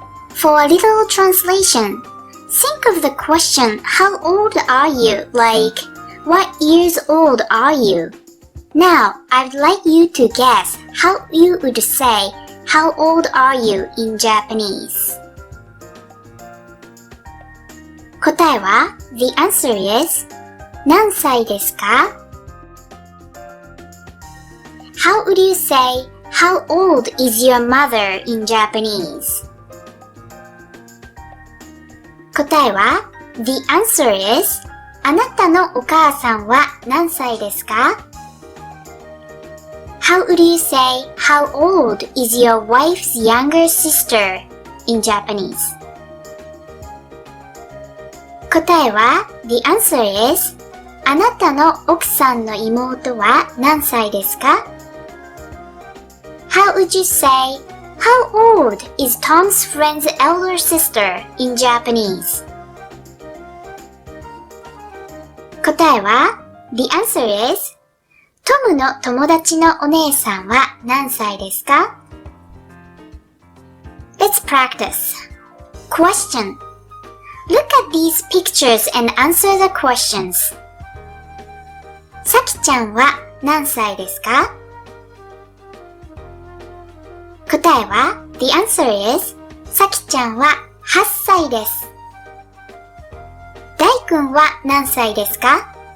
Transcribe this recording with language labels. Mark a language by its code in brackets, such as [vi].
[en] For a little translation, think of the question, how old are you? Like, what years old are you? Now, I'd like you to guess how you would say, how old are you in Japanese? [ja] 答えは [en] The answer is [ja] 何歳ですか? [en] How would you say, how old is your mother in Japanese? [ja] 答えは [en] The answer is [ja] あなたのお母さんは何歳ですか? [en] How would you say, how old is your wife's younger sister in Japanese? [ja] 答えは [en] The answer is [ja] あなたの奥さんの妹は何歳ですか？ [en] How would you say, how old is Tom's friend's elder sister in Japanese? [ja] 答えは [en] The answer is [ja] トムの友達のお姉さんは何歳ですか？ [en] Let's practice. Question. Look at these pictures and answer the questions. [ja] さきちゃんは何歳ですか？答えは [en] The answer is [ja] さきちゃんは8歳です。大くんは何歳ですか？